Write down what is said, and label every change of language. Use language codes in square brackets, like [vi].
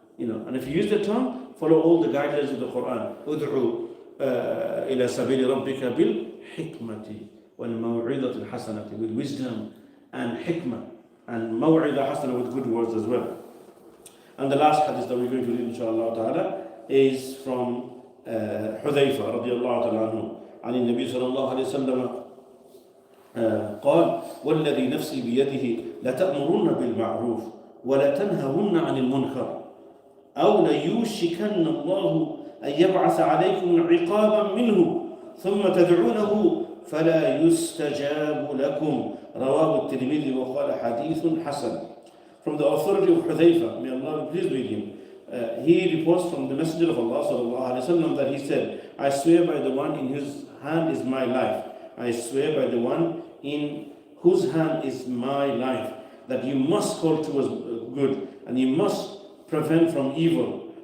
[en] And if you use the tongue, follow all the guidelines of the Quran. Ud'u ila sabili rabbika bil hikmati wal maw'idati al hasanati, with wisdom and hikmah, and maw'idah hasana, with good words as well. And the last hadith that we're going to read, inshallah ta'ala, is from Hudhayfa radiyallahu ta'ala anhu. [ar] عن النبي صلى الله عليه وسلم قال والذي نفسي بيده لتأمرن بالمعروف ولتنهون عن المنكر أو ليوشكن الله أن يبعث عليكم عقابا منه ثم تدعونه فلا يستجاب لكم رواه الترمذي وقال حديث حسن. [en] From the authority of Hudhayfa, may Allah be pleased with him, he reports from the Messenger of Allah sallallahu alaihi wasallam that he said, I swear by the one in whose hand is my life, I swear by the one in whose hand is my life, that you must call towards good and you must prevent from evil.